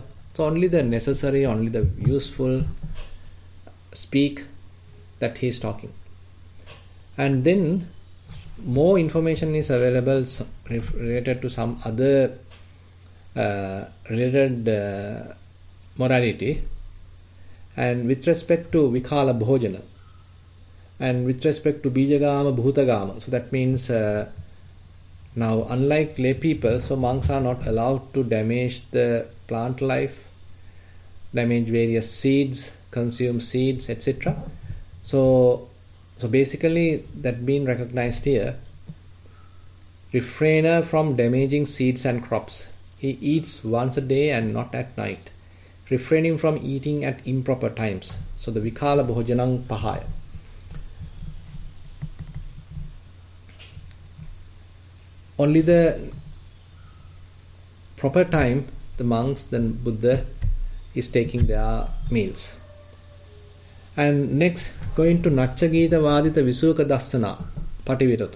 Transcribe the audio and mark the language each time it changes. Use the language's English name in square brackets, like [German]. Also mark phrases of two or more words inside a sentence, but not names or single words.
[English] So only the necessary, only the useful speak that he is talking. And then more information is available related to some other related morality, and with respect to [Pali] vikala bhojana, [English] and with respect to [Pali] bijagama bhutagama. [English] So that means now, unlike lay people, so monks are not allowed to damage the plant life, damage various seeds, consume seeds, etc. So basically, that being recognized here, refrainer from damaging seeds and crops. He eats once a day and not at night, refraining from eating at improper times. So the [Pali] vikala bhojanang pahaya. [English] Only the proper time, the monks, then Buddha is taking their meals. And next, going to [Pali] Nachcha Gita Vadita Visuka Dassana Pativirato.